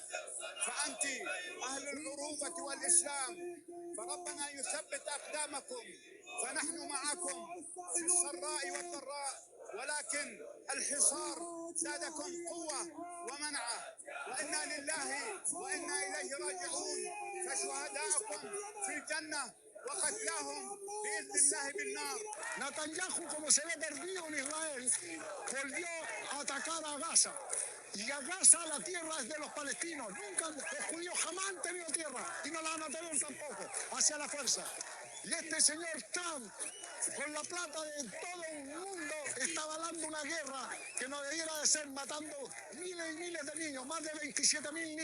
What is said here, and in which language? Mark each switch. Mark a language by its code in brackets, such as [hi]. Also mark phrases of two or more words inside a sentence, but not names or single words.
[ar] فأنت أهل العروبة والإسلام، فربنا يثبت أقدامكم، فنحن معكم في السراء والضراء، ولكن الحصار زادكم قوة ومنعة، وإنا لله وإنا إليه راجعون، فشهداءكم في الجنة وقتلاهم بإذن الله بالنار. [es] Netanyahu, como se ve perdido en Israel, volvió a atacar a Gaza. Y a Gaza la tierra es de los palestinos. Nunca, los judíos jamás han tenido tierra y no la van a tener tampoco, hacia la fuerza. Y este señor Trump, con la plata de todo un mundo, está avalando una guerra que no debiera de ser, matando miles y miles de niños, más de 27.000 niños.